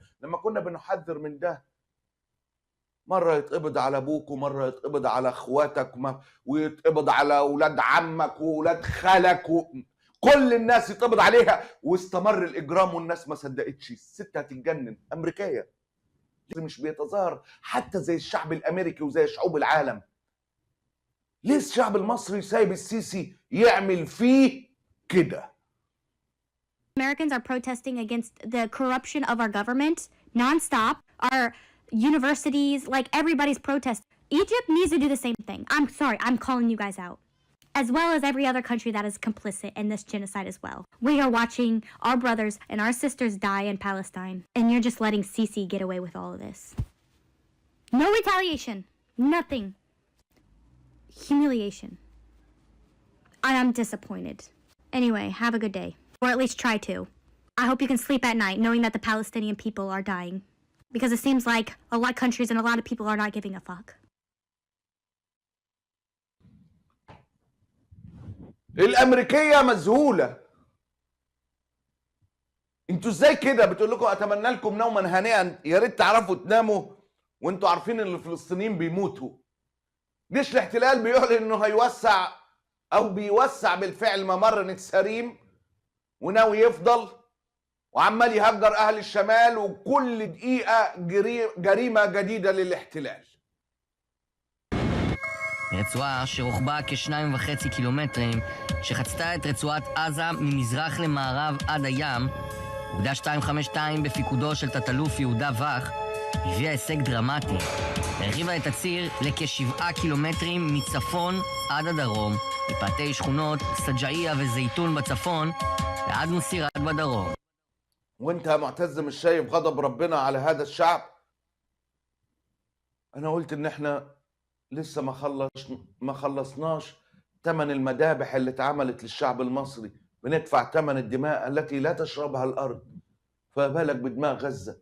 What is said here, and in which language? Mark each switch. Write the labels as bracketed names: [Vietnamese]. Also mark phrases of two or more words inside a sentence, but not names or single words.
[Arabic] لما كنا بنحذر من ده، مرة يتقبض على أبوك ومرة يتقبض على أخواتك ويتقبض على أولاد عمك وأولاد خالك كل الناس يتقبض عليها، واستمر الإجرام والناس ما صدقتش. الست هتتجنن، أمريكية مش بيتظاهر حتى زي الشعب الأمريكي وزي شعوب العالم. ليه الشعب المصري سايب السيسي يعمل فيه كده. [English] Americans are protesting against the corruption of our government nonstop. Our universities, like everybody's protest. Egypt needs to do the same thing. I'm sorry, I'm calling you guys out. As well as every other country that is complicit in this genocide as well. We are watching our brothers and our sisters die in Palestine, and you're just letting Sisi get away with all of this. No retaliation. Nothing. Humiliation. I'm disappointed. Anyway, have a good day. Or at least try to. I hope you can sleep at night knowing that the Palestinian people are dying. Because it seems like a lot of countries and a lot of people are not giving a fuck. [Arabic] الامريكيه مذهوله. انتوا ازاي كده؟ بتقول لكم اتمنى لكم نوما هانئا، يا ريت تعرفوا تناموا وانتوا عارفين ان الفلسطينيين بيموتوا. جيش الاحتلال بيعلن انه هيوسع او بيوسع بالفعل ممر نتساريم وناوي يفضل، وعمال يهجر اهل الشمال، وكل دقيقه جريمه جديده للاحتلال. [Hebrew] רצועה שרוחבה כ2.5 קילומטרים, שחצתה את רצועת עזה ממזרח למערב עד הים, אוגדה 252 בפיקודו של תת-אלוף יהודה וח, הביאה הישג דרמטי. הרחיבה את הציר לכ7 קילומטרים מצפון עד הדרום, מפאתי שכונות סג'עיה וזיתון בצפון, ועד מסירת בדרום. [Arabic] وانت يا معتز مش شايف غضب ربنا على هذا الشعب؟ انا قلت ان احنا لسه ما خلصناش ثمن المذابح اللي اتعملت للشعب المصري، بندفع ثمن الدماء التي لا تشربها الارض، فبالك بدماء غزة.